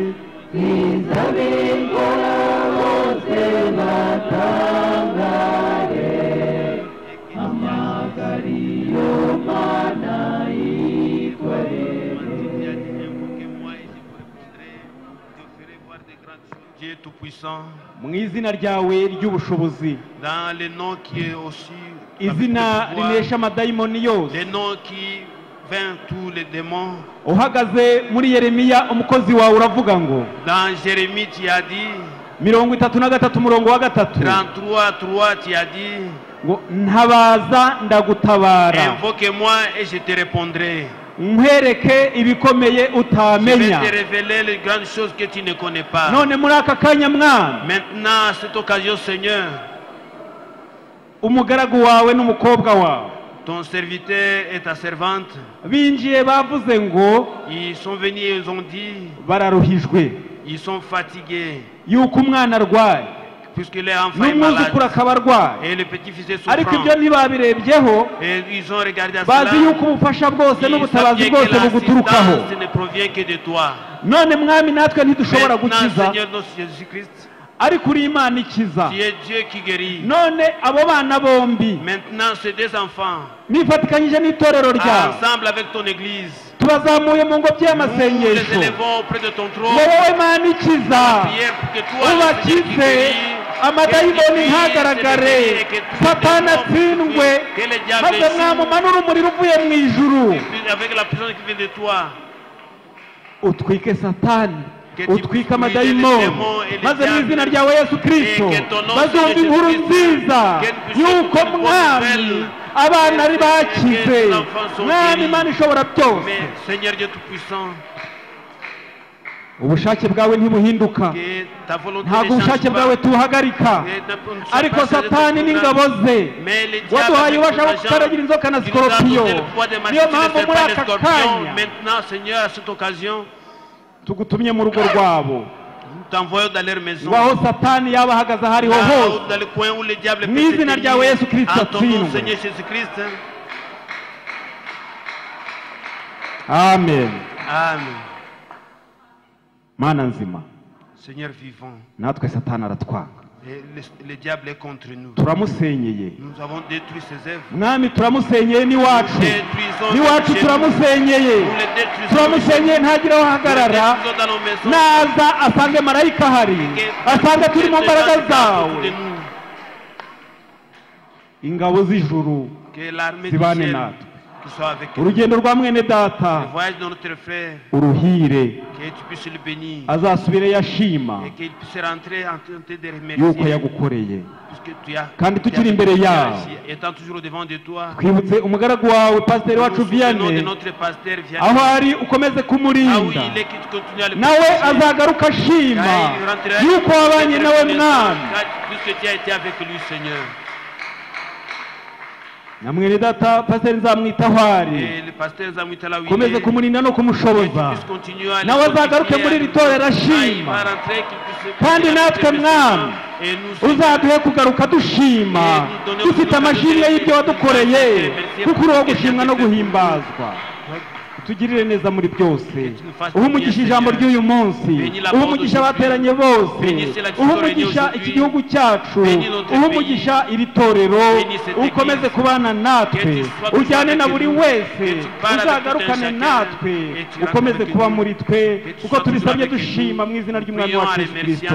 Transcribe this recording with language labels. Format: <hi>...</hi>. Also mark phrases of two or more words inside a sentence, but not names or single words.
<rw>izabikora bose batangare hamagara iyo mana yikorere</rw> <fr>Dieu Tout-Puissant. Tout-Puissant,</fr> <rw>mu izina ryawe ry'ubushobozi,</rw> <fr>dans le nom qui est aussi avec</fr> <rw>izina</rw> <fr>le pouvoir,</fr> <rw>rinesha amadayimoni yose,</rw> <fr>le nom qui vainc tous les démons.</fr> <rw>uhagaze muri Yeremiya umukozi wawe uravuga ngo</rw> <fr>Dans Jérémie, tu as dit,</fr> <rw>33 umurongo wa 3,</rw> <fr>33, tu as dit,</fr> <rw>ngo ntabaza ndagutabara,</rw> <fr>invoque-moi et je te répondrai.</fr> <rw>nkwereke ibikomeye</rw> <fr>Je vais</fr> <rw>utamenya.</rw> <fr>te révéler les grandes choses que tu ne connais pas.</fr> <rw>None muri aka kanya mwami,</rw> <fr>Maintenant, à cette occasion, Seigneur,</fr> <rw>umugaragu wawe n'umukobwa wawe</rw> <fr>ton serviteur et ta servante,</fr> <rw>binjiye bavuze ngo</rw> <fr>ils sont venus et ils ont dit,</fr> <rw>bararuhijwe</rw> <fr>ils sont fatigués,</fr> <rw>yuko umwana arwaye</rw> <fr>puisque leur enfant est malade.</fr> <rw>n'umwuzukuru akaba arwaye,</rw> <fr>Et le petit-fils est</fr> <rw>ariko ibyo</rw> <fr>souffrant.</fr> <rw>ntibabirebyeho,</rw> <fr>Et ils ont regardé à</fr> <rw>bazi</rw> <fr>cela.</fr> <rw>yuko ubufasha bwose</rw> <fr>Ils</fr> <rw>n'ubutabazi</rw> <fr>savaient</fr> <rw>bwose</rw> <fr>que</fr> <rw>buguturukaho.</rw> <fr>l'assistance ne provient que de toi.</fr> <rw>None mwami natwe ntidushobora</rw> <fr>Maintenant,</fr> <rw>gukiza,</rw> <fr>Seigneur notre Jésus-Christ,</fr> <rw>ariko uri Imana ikiza.</rw> <fr>tu es Dieu qui guérit.</fr> <rw>None abo bana bombi</rw> <fr>Maintenant, ces deux enfants,</fr> <rw>nifatikanyije n'itorero ryawe,</rw> <fr>ensemble avec ton Église,</fr> <rw>tubazamuye mu ngobyi</rw> <fr>nous les</fr> <rw>y'amasengesho</rw> <fr>élevons auprès de ton trône.</fr> <rw>ngo wowe Mana ikiza,</rw> <fr>Prière pour que toi, le Seigneur qui</fr> <rw>ubakize,</rw> <fr>guéris,</fr> <rw>amadayimoni ntagaragare, Satani atsindwe,</rw> <fr>que le diable</fr> <rw>maze mwamumanura umuriro uvuye mu ijuru,</rw> <fr>avec la puissance qui vient de toi,</fr> <rw>utwike Satani,</rw> <fr>que tu</fr> <rw>utwike</rw> <fr>puisses</fr> <rw>amadayimoni,</rw> <fr>les démons et les</fr> <rw>maze mu</rw> <fr>diables,</fr> <rw>izina ryawe Yesu Kristo</rw> <fr>et que ton nom,</fr> <rw>bazumva</rw> <fr>Seigneur</fr> <rw>inkuru</rw> <fr>Jésus-Christ,</fr> <rw>nziza</rw> <fr>qu'elle puisse</fr> <rw>yuko</rw> <fr>être une bonne</fr> <rw>mwami</rw> <fr>nouvelle,</fr> <rw>abana ari</rw> <fr>et</fr> <rw>bakize,</rw> <fr>que les enfants sont</fr> <rw>mwami</rw> <fr>guéris.</fr> <rw>Imana ishobora byose.</rw> <fr>Mais Seigneur Dieu Tout-Puissant,</fr> <rw>Ubushake bwawe ntibuhinduka,</rw> <fr>que ta volonté</fr> <rw>ntabwo</rw> <fr>ne change</fr> <rw>ubushake</rw> <fr>pas.</fr> <rw>bwawe tuhagarika,</rw> <fr>Et ne nous</fr> <rw>ariko</rw> <fr>pas changer de</fr> <rw>Satani</rw> <fr>programme.</fr> <rw>n'ingabo ze</rw> <fr>Mais les diables</fr> <rw>waduhaye</rw> <fr>avec</fr> <rw>ubasha</rw> <fr>ton</fr> <rw>bwo gutaragira inzoka na</rw> <fr>agent, tu nous as</fr> <rw>sikoropiyo.</rw> <fr>donné le pouvoir de</fr> <rw>Niyo</rw> <fr>maîtriser les</fr> <rw>mpamvu muri</rw> <fr>serpents et les</fr> <rw>aka</rw> <fr>scorpions.</fr> <rw>kanya</rw> <fr>Maintenant, Seigneur, à cette occasion,</fr> <rw>tugutumye mu rugo rwabo,</rw> <fr>nous t'envoyons dans leur maison.</fr> <rw>ngo aho Satani yaba ahagaze aho ariho</rw> <fr>Là,</fr> <rw>hose,</rw> <fr>dans le coin où le diable</fr> <rw>mu</rw> <fr>peut se</fr> <rw>izina ryawe Yesu</rw> <fr>tenir,</fr> <rw>Kristo</rw> <fr>en ton nom,</fr> <rw>atsindwe.</rw> <fr>Seigneur Jésus-Christ.</fr> <rw>Amen.</rw> <fr>Amen.</fr> <rw>Mana nzima,</rw> <fr>Seigneur vivant,</fr> <rw>natwe Satani aratwanga,</rw> <fr>et le diable est contre nous.</fr> <rw>turamusenyeye</rw> <fr>Nous avons détruit ses œuvres.</fr> <rw>mwami, turamusenyeye n'iwacu,</rw> <fr>Détruisons</fr> <rw>n'iwacu</rw> <fr>chez nous.</fr> <rw>turamusenyeye,</rw> <fr>Nous les détruisons.</fr> <rw>turamusenyeye ntagire aho</rw> <fr>Nous les</fr> <rw>ahagarara,</rw> <fr>détruisons dans nos maisons.</fr> <rw>naza asange marayika ahari, asange turi mu mbaraga zawe, ingabo z'ijuru</rw> <fr>Que l'armée du</fr> <rw>zibane</rw> <fr>ciel</fr> <rw>natwe,</rw> <fr>qui soit avec nous.</fr> <rw>urugendo rwa mwene</rw> <fr>Le</fr> <rw>data</rw> <fr>voyage de notre frère,</fr> <rw>uruhire,</rw> <fr>que tu puisses le bénir.</fr> <rw>azasubire yashima</rw> <fr>Et qu'il puisse rentrer en train de</fr> <rw>yuko</rw> <fr>remercier.</fr> <rw>yagukoreye.</rw> <fr>Puisque tu as,</fr> <rw>Kandi</rw> <fr>tu as</fr> <rw>tukiri</rw> <fr>fait</fr> <rw>imbere</rw> <fr>tout</fr> <rw>yawe,</rw> <fr>cela, étant toujours au devant de toi.</fr> <rw>twibutse umugaragu wawe pasiteri</rw> <fr>Nous</fr> <rw>wacu</rw> <fr>nous souvenons de</fr> <rw>Vianney,</rw> <fr>notre pasteur</fr> <rw>aho</rw> <fr>Vianney.</fr> <rw>ari ukomeze</rw> <fr>Ah oui,</fr> <rw>kumurinda,</rw> <fr>il est qui continue à le</fr> <rw>nawe</rw> <fr>protéger.</fr> <rw>azagaruka ashima yuko wabanye nawe mwami.</rw> <fr>Puisque tu as été avec lui, Seigneur.</fr> <rw>Na mwene data pasiteri nzamwitaho ari,</rw> <fr>Et le pasteur Zamwitala, oui,</fr> <rw>ukomeze kumurinda no kumushoboza, nawe azagaruke muri iri torero ashima, kandi natwe mwami uzaduhe kugaruka dushima, dufite amashimwe y'ibyo wadukoreye, kuko uri uwo gushimwa no guhimbazwa. Tugirire neza muri byose, uha umugisha ijambo ry'uyu munsi, uha umugisha abateranye bose, uha umugisha iki gihugu cyacu, uha umugisha iri torero, ukomeze kubana natwe, ujyane na buri wese, uzagarukane natwe, ukomeze kuba muri twe, kuko tubisabye dushima mu izina ry'umwami wacu Yesu Kristo.</rw>